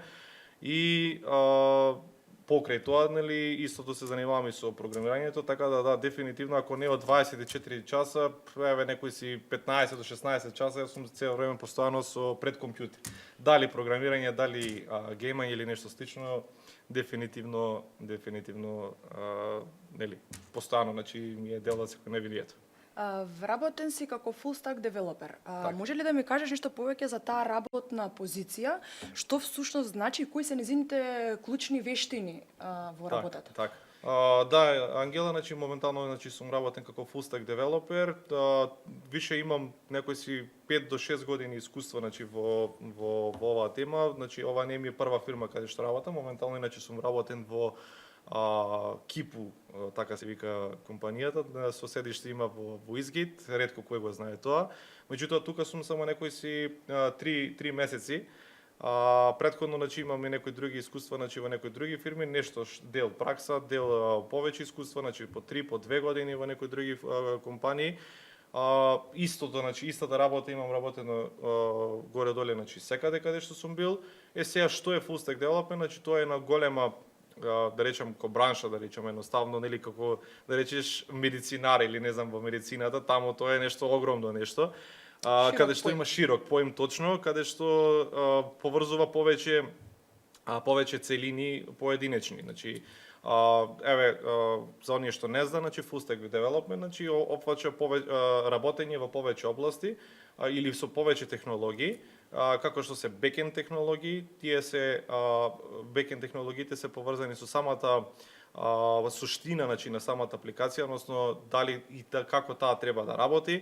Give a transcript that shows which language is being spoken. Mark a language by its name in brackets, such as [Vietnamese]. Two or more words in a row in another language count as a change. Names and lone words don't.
[Macedonian] И покрај тоа, нели, истото се занимавам и со програмирањето, така да, дефинитивно, ако не од 24 часа, некои си 15 до 16 часа, јас сум цело време постојано пред компјутер. Дали програмирање, дали геймање или нешто слично, дефинитивно, нели, постојано, значи ми е дел од секојдневието. Вработен си како [English] full stack developer. [Macedonian] Може ли да ми кажеш нешто повеќе за таа работна позиција? Што всушност значи и кои се незините клучни вештини во работата? Так. Да, Ангела, значи моментално, значи сум работен како [English] full stack developer. [Macedonian] Више имам некои си 5 до 6 години искуство, значи во оваа тема. Значи ова не ми е прва фирма каде што работам. Моментално иначе сум работен во Кипу, така се вика компанијата, со седиште има во Изгейт, ретко кој го знае тоа. Меѓутоа тука сум само некои си 3 месеци. Претходно, значи, имам и некои други искуства, значи во некои други фирми, нешто дел пракса, дел повеќе искуства, значи по 3, по 2 години во некои други компании. Истото, значи истата работа имам работено горе-доле, значи секаде каде што сум бил. Сега што е [English] full stack development, [Macedonian] значи тоа е на голема, да речем, ко бранша, да речем, едноставно, нели, како да речеш медицинар или не знам во медицината, таму тоа е нешто огромно нешто, каде што има широк поим точно, каде што поврзува повеќе целини поединечни, значи за оние што не знае, значи [English] full stack development, [Macedonian] значи опфаќа работење во повеќе области, или со повеќе технологии, како што се бекенд технологии, бекенд технологиите се поврзани со самата суштина, значи, на самата апликација, односно дали и како таа треба да работи.